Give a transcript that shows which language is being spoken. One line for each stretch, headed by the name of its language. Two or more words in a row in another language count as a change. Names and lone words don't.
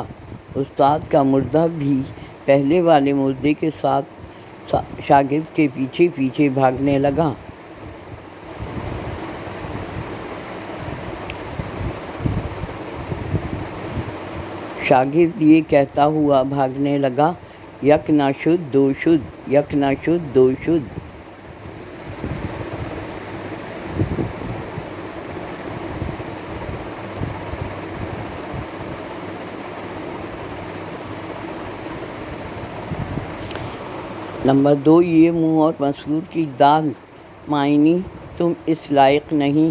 Urdu: استاد کا مردہ بھی پہلے والے مردے کے ساتھ شاگرد کے پیچھے پیچھے بھاگنے لگا۔ شاگرد یہ کہتا ہوا بھاگنے لگا،
Persian: یک نہ شد دو شد، یک نہ شد دو شد۔
Urdu: نمبر 2، یہ منہ اور مسور کی دال، معنی تم اس لائق نہیں۔